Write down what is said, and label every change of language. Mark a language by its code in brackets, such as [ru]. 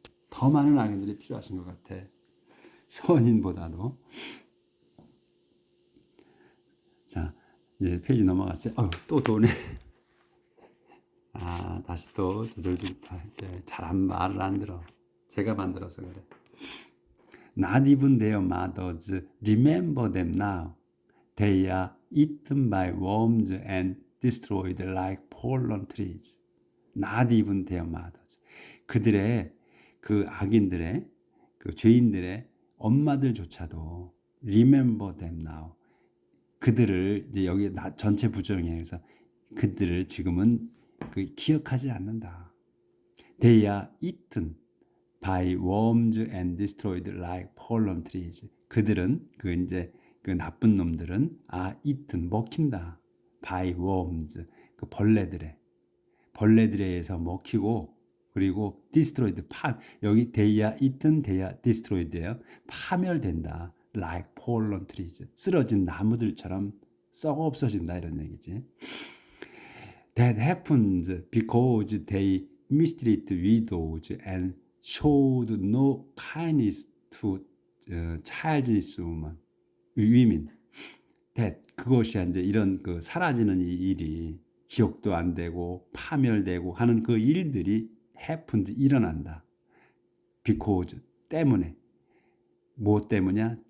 [ko] 더 많은 악인들이 필요하신 것 같아. 선인보다도. 자, 이제 페이지 넘어갔어요. 또 도네. 다시 또 두들길 때 잘한 말을 안 들어. 제가 만들어서 그래. [en] Not even their mothers remember them now. They are eaten by worms and destroyed like fallen trees. Not even their mothers. [ko] 그들의 그 악인들의 그 죄인들의 엄마들조차도 [en] remember them now. [ko] 그들을 이제 여기 전체 부정이에요. 그래서 그들을 지금은 기억하지 않는다. [en] They are eaten by worms and destroyed like fallen trees. [ko] 그들은 그 나쁜 놈들은 eaten 먹힌다. [en] by worms [ko] 그 벌레들에 의해서 먹히고 그리고 destroyed 여기 [en] they are eaten, they are destroyed예요. [ko] 파멸된다. [en] like fallen trees [ko] 쓰러진 나무들처럼 썩어 없어진다 이런 얘기지. [en] That happens because they mistreat widows and showed no kindness to childless women. [ko] That 그것이 이제 이런 그 사라지는 이 일이 기억도 안 되고 파멸되고 하는 그 일들이 happened 일어난다. Because 때문에 뭐 때문이야?